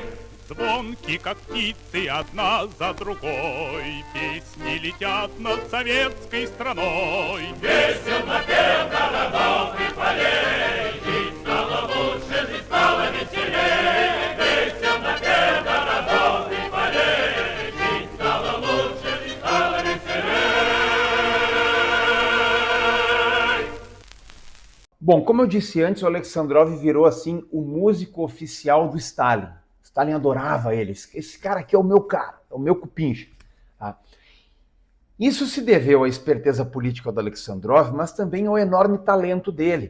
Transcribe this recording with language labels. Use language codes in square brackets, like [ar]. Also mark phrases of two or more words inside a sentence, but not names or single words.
[ru] Звонки, как птицы, одна за другой, песни летят над советской страной. Весел напев городов и полей, жизнь стала лучше, жизнь стала веселей. Весел напев городов и полей, жизнь стала лучше, жизнь стала веселей. [pt] Bom, como eu disse antes, o Alexandrov virou assim o músico oficial do Stalin. Stalin adorava ele. Esse cara aqui é o meu cara, é o meu cupincha. Tá? Isso se deveu à esperteza política do Alexandrov, mas também ao enorme talento dele.